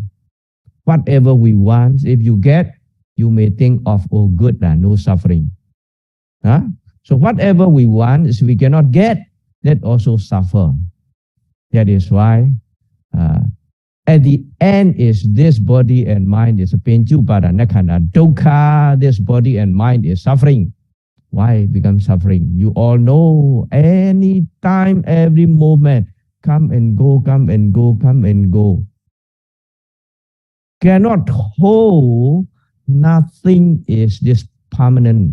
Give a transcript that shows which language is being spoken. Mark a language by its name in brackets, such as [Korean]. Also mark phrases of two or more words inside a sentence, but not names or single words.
[English] Whatever we want, if you get, you may think of, oh good, no suffering. So whatever we want is we cannot get, that also suffer. That is why At the end is this body and mind is [Pali] paṭicca-samuppāda khandhas. [English] Dukkha, this body and mind is suffering. Why become suffering? You all know, any time, every moment, come and go, come and go, come and go. Cannot hold, nothing is this permanent.